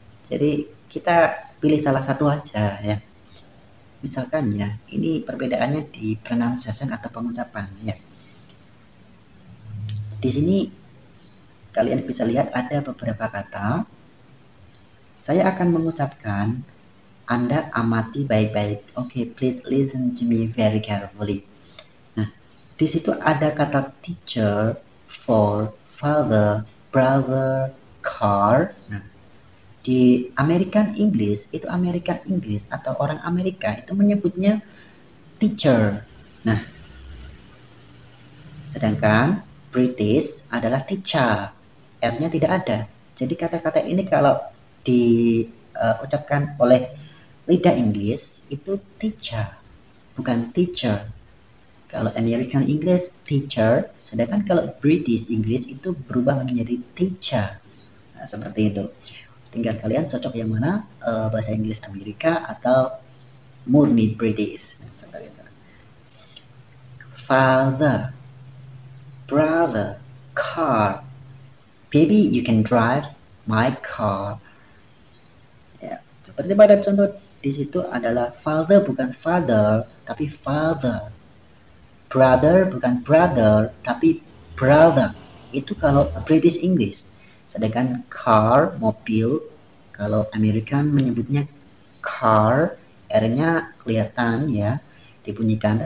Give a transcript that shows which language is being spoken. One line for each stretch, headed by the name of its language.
Indonesian: Jadi kita pilih salah satu aja ya. Misalkan ya, ini perbedaannya di pronunciation atau pengucapan ya. Di sini kalian bisa lihat ada beberapa kata. Saya akan mengucapkan, Anda amati baik-baik.
English: Okay, please listen to me very carefully.
Indonesian: Nah, di situ ada kata teacher, for, father, brother, car. Nah, di American English, itu American English atau orang Amerika itu menyebutnya teacher. Nah, sedangkan British adalah teacher. R-nya tidak ada. Jadi kata-kata ini kalau diucapkan oleh lidah Inggris itu teacher, bukan teacher. Kalau American English teacher, sedangkan kalau British English itu berubah menjadi teacher. Nah, seperti itu. Tinggal kalian cocok yang mana, bahasa Inggris Amerika atau murni British. Nah, seperti itu. Father, brother, car.
English: Baby, you can drive my car.
Indonesian: Ya, seperti pada contoh di situ adalah father bukan father, tapi father. Brother bukan brother, tapi brother. Itu kalau British English. Sedangkan car, mobil, kalau American menyebutnya car, R-nya kelihatan ya, dibunyikan.